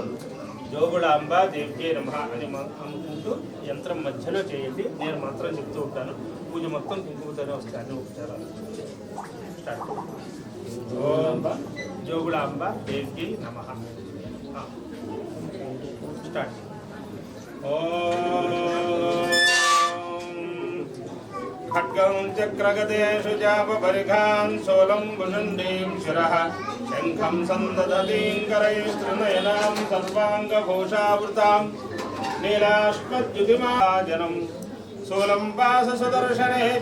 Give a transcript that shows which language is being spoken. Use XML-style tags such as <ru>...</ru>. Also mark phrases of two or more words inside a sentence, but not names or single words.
<sa>జోగులాంబ దేవ్యే నమః</sa> <te>అని అనుకుంటూ యంత్రం మధ్యలో చేయండి. నేను మంత్రం చెప్తూ ఉంటాను. పూజ మొత్తం కుంకుమతోనే వస్తాయి అన్ని ఉపచారాలు.</te> <sa>స్టార్ట్. ఓం జోగులాంబ దేవ్యే నమః.</sa> <te>స్టార్ట్.</te> <sa>ఓం खड्गं चक्रगदेषु जापपरिघान् शूलं भुषुण्डीं शिरः शङ्खं सन्ददतीं करैस्त्रिनयनां सर्वाङ्गभूषावृतां नीलाश्मद्युतिमाजनं शूलं वाससुदर्शने च</sa>